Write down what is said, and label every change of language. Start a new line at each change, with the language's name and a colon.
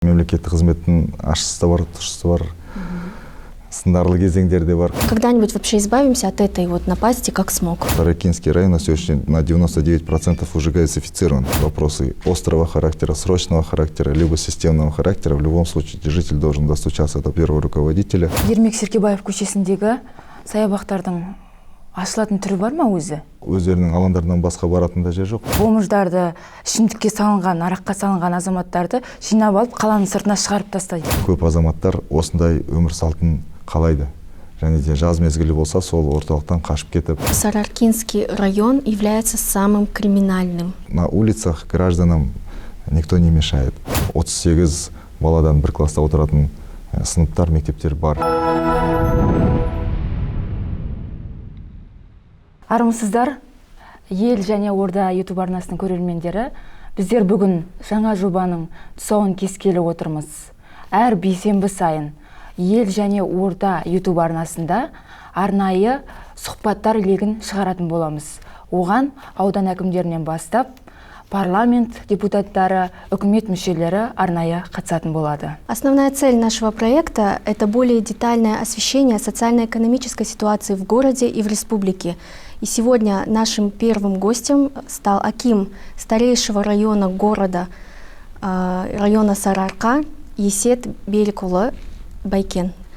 Kazakh: мемлекеттік қызметтің ашысы да бар, тұшысы бар, сындарлы кезеңдер де бар.
Russian: Когда-нибудь вообще избавимся от этой вот напасти, как смог? Саракинский район на сегодняшний день на 99% уже газифицирован. Вопросы острого характера, срочного характера, либо системного характера. В любом случае житель должен достучаться до первого руководителя.
Kazakh: Ермек Серкебаев көшесіндегі саябақтардың ашылатын түрі бар ма өзі? Өздерінің алаңдарынан басқа баратын да жер жоқ. Бомждарды, ішімдікке салынған, араққа салынған азаматтарды жинап алып қаланың сыртына шығарып тастайды. Көп азаматтар осындай өмір салтын қалайды. Және де жаз мезгілі болса, сол орталықтан қашып кетіп.
Russian: Саракинский район является самым криминальным. На улицах гражданам никто не мешает.
Kazakh: 38 баладан бір класста отыратын сыныптар, мектептер бар. Армысыздар, ел және орда YouTube арнасының көрермендері, біздер бүгін жаңа жобаның тұсауын кескелі отырмыз. Әр бейсенбі сайын ел және орда YouTube арнасында арнайы сұхбаттар легін шығаратын боламыз. Оған аудан әкімдерінен бастап парламент депутаттары, үкімет мүшелері арнайы қатысатын болады.
Russian: Основная цель нашего проекта – это более детальное освещение социально-экономической ситуации в городе и в республике. И сегодня нашим первым гостем стал аким старейшего района города, района Сарыарқа, Есет Берікұлы Байкен.